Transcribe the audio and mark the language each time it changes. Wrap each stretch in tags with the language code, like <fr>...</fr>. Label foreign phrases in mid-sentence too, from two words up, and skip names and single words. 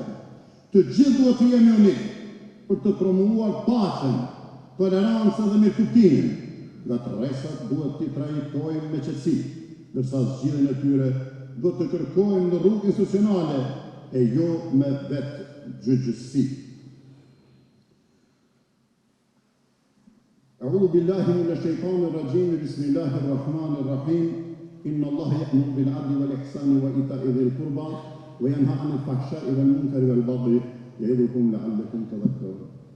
<sq>Të gjithë duhet të jemi unik për të promovuar paqen, tolerancën dhe mirëkuptimin. Nga të rreshat duhet t'i trajtojmë me qetësi, ndërsa zgjidhjen e tyre duhet të kërkojmë në rrugë institucionale e jo me vetë gjyqësi.</sq> <ar>أعوذ بالله من الشيطان الرجيم بسم الله الرحمن الرحيم إن الله يأمر بالعدل والإحسان وإيتاء ذي القربى وينهى عن الفحشاء والمنكر والبغي يعظكم لعلكم تذكرون.</ar>